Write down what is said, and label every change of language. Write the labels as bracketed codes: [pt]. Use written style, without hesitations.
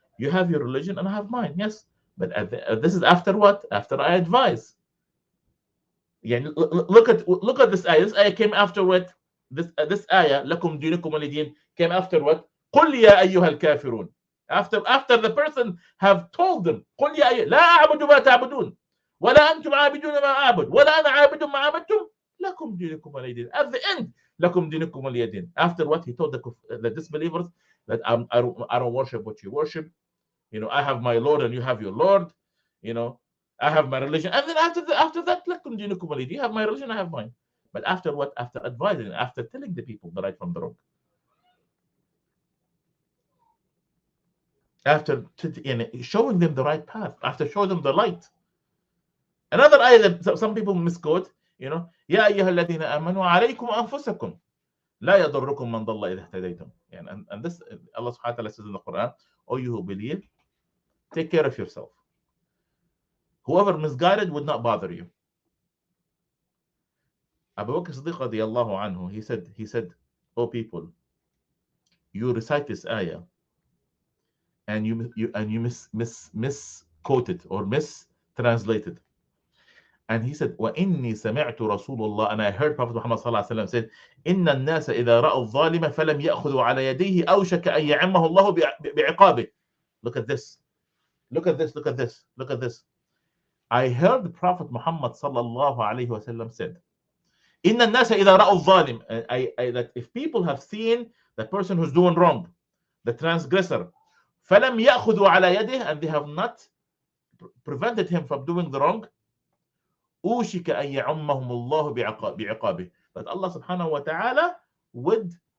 [en] You have your religion and I have mine. Yes. But this is after what? After I advise. Yeah, look at this ayah. This ayah came after what? This ayah, [ar] لَكُمْ دِينُكُمْ وَلِيَ دِينٍ, [en] came after what? [ar] قُلْ يَا أَيُّهَا الْكَافِرُونَ. [en] After the person have told them, [ar] قُلْ يَا أَيُّهَا لَا أَعْبُدُ مَا تَعْبُدُونَ وَلَا أَنْتُمْ عَابِدُونَ مَا أَعْبُدُ وَلَا أَنَا عَابِدٌ مَا عَبَدتُّمْ لَكُمْ دِينُكُمْ وَلِيَ دِينٍ. [en] At the end, [ar] لَكُمْ دِينُكُمْ وَلِيَ دِينٍ. [en] After what he told the disbelievers that I don't worship what you worship. I have my Lord and you have your Lord. I have my religion. And then after that, [ar] لَكُمْ دِينُكُمْ وَلِيَ دِينٍ. [en] You have my religion, I have mine. But after what? After advising, after telling the people the right from the wrong. After showing them the right path, after showing them the light. Another ayah that some people misquote, [ar] يا أيها الذين آمنوا عليكم أنفسكم لا يضركم من ضل إذا اهتديتم. [en] And this, Allah subhanahu wa ta'ala says in the Quran, O you who believe, take care of yourself. Whoever misguided would not bother you. Abu Bakr Siddiq radiallahu anhu, he said, O people, you recite this ayah and you misquote it or mistranslated. And he said, [ar] وَإِنِّي سَمِعْتُ رَسُولُ اللَّهِ, [en] and I heard Prophet Muhammad sallallahu alaihi wasallam said, [ar] إِنَّ النَّاسَ إِذَا رَأَوْا الظَّالِمَ فَلَمْ يَأْخُذُوا عَلَى يَدَيْهِ أَوْشَكَ أَنْ يَعِمَّهُ اللَّهُ بِعِقَابِهِ. [en] Look at this. Look at this. Look at this. Look at this. I heard the Prophet Muhammad sallallahu alaihi wasallam said, [ar] إِنَّ النَّاسَ إِذَا رَأَوْا الظَّالِمَ, [en] that if people have seen the person who's doing wrong, the transgressor, [ar] فَلَمْ يَأْخُذُوا عَلَى يَدِهِ, [en] and they have not prevented him from doing the wrong, [ar] أوشك أن يعمهم الله بعقابه, [en] that Allah subhanahu wa ta'ala would